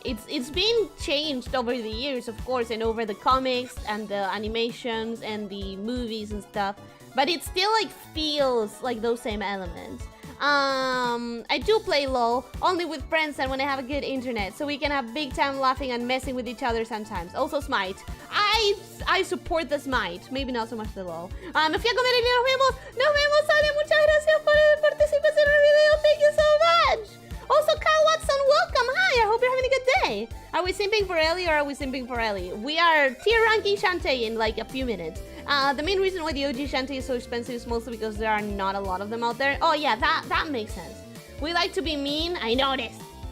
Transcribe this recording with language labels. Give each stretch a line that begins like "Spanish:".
English: It's been changed over the years, of course, and over the comics and the animations and the movies and stuff. But it still like feels like those same elements. I do play LOL only with friends and when I have a good internet, so we can have big time laughing and messing with each other sometimes. Also Smite. I support the Smite, maybe not so much the LOL.
Spanish: Me fui a comer y nos vemos, Ale, muchas gracias por la participación en el video,
English: thank you so much. Also Kyle Watson, welcome, hi, I hope you're having a good day. Are we simping for Ellie or are we simping for Ellie? We are tier ranking Shantae in like a few minutes. The main reason why the OG Shantae is so expensive is mostly because there are not a lot of them out there. Oh yeah, that makes sense. We like to be mean, I noticed.